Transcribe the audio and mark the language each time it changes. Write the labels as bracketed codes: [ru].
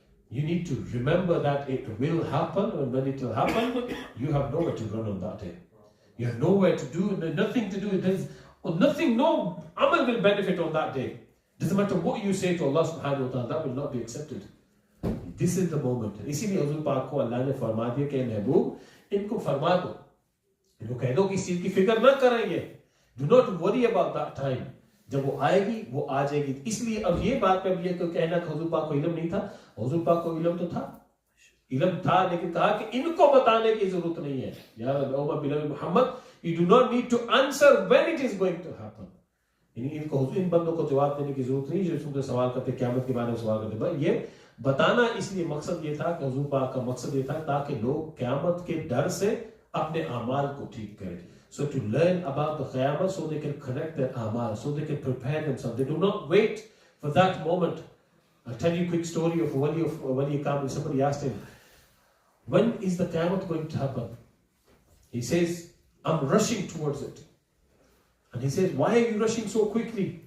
[en] You need to remember that it will happen, and when it will happen, you have nowhere to run on that day. You have nowhere to do, nothing to do. There's nothing, no amal will benefit on that day. Doesn't matter what you say to Allah subhanahu wa ta'ala, that will not be accepted. This is the moment. [hi] इसीलिए हुजूर पाक को अल्लाह ने फरमा दिया कि महबूब इनको फरमा दो, इनको कह दो कि इस चीज की फिक्र न करेंगे। [en] Do not worry about that time. [hi] जब वो आएगी वो आ जाएगी। इसलिए अब ये बात पे ये कहना कि हुजूर पाक को इल्म नहीं था, हुजूर पाक को इल्म तो था, इल्म था, लेकिन कहा कि इनको बताने की जरूरत नहीं है। [en] यार oh my beloved Muhammad, you do not need to answer when it is going to happen. [hi] इनको इन बंदों को जवाब देने की जरूरत नहीं जो तुमसे सवाल करते, क़यामत के बारे में सवाल करते। भाई ये बताना इसलिए मकसद ये था कि हुजूर पाक का मकसद ये था ताकि लोग क़यामत के डर से अपने अमाल को ठीक करें. [en] So to learn about the Qiyamah so they can correct their amal, so they can prepare themselves. They do not wait for that moment. I'll tell you a quick story of Wali Kamil. Somebody asked him, when is the Qiyamah going to happen? He says, I'm rushing towards it. And he says, why are you rushing so quickly?